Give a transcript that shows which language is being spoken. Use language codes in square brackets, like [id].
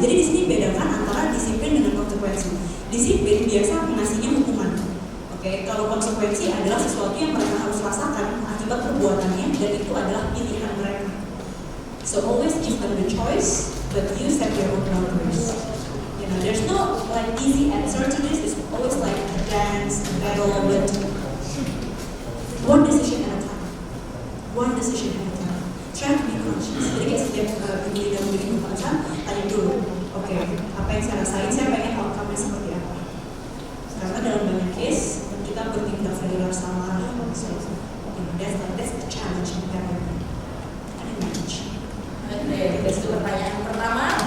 [id] Jadi di sini bedakan antara disiplin dengan konsekuensi. Disiplin biasa ngasihnya hukuman. Oke, kalau konsekuensi adalah sesuatu yang mereka harus rasakan akibat perbuatannya, dan itu adalah pilihan mereka. [en] So always give them the choice, but you set your own boundaries. You know, there's no like easy answer to this. It's always like a dance, a battle, but one decision at a time. One decision at a time. Try to be conscious. [id] Jadi kayak setiap Ibu Linda memiliki keputusan, tanya dulu, oke, apa yang saya rasain, saya pengen outcome-nya seperti apa. Karena dalam banyak case, kita bertindak regular sama anak. [en] So, that's the challenge in parenting. And in marriage. [id] Oke, itu pertanyaan pertama.